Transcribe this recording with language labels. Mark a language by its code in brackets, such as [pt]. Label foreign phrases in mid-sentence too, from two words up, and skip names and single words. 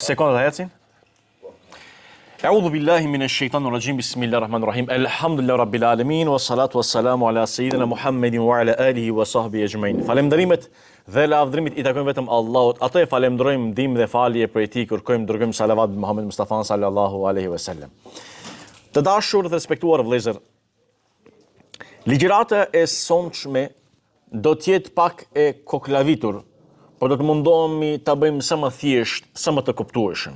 [sq] Sekonda ecin. [ar] أعوذ بالله من الشيطان الرجيم بسم الله الرحمن الرحيم. الحمد لله رب العالمين والصلاة والسلام على سيدنا محمد وعلى آله وصحبه أجمعين. [sq] Falënderimet dhe lavdërimit i takojnë vetëm Allahut. Atë e falenderojmë ndihmë dhe falje për ti, kërkojmë dërgojmë salavat bi Muhammed Mustafa [ar] صلى الله عليه وسلم. [sq] Të dashur dhe respektuar vëllezër, ligjërata e sonshme do të jetë pak e koklavitur, por do të mundohemi ta bëjmë sa më thjesht, sa më të kuptueshëm.